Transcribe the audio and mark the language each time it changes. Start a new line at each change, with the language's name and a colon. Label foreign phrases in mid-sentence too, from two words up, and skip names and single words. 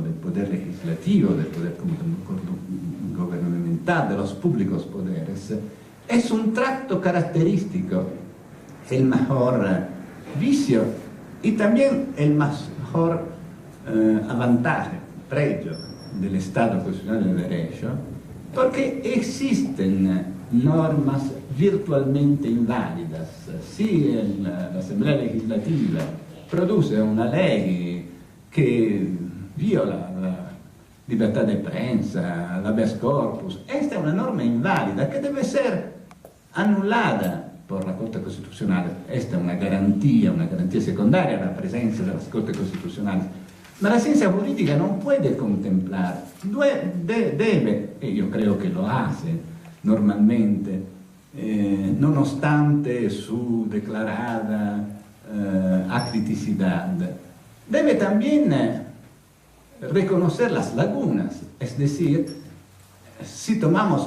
Spanish: del poder legislativo, del poder gubernamental, de los públicos poderes, es un trato característico, el mejor vicio y también el mejor avantaje, pregio del Estado constitucional del derecho, porque existen normas virtualmente inválidas. Si la Asamblea Legislativa produce una ley que viola la
Italian: libertà di
Spanish: prensa, l'habeas corpus, esta es una norma inválida que debe ser annullada por la Corte Costitucional. Esta es una garantía
Italian: secondaria alla presenza
Spanish: de las Cortes Constitucionales. Ma la ciencia jurídica non puede contemplar, debe,
Italian: e io creo che
Spanish: lo hace normalmente, nonostante su declarada acriticidad, debe también reconocer las lagunas, es decir, si tomamos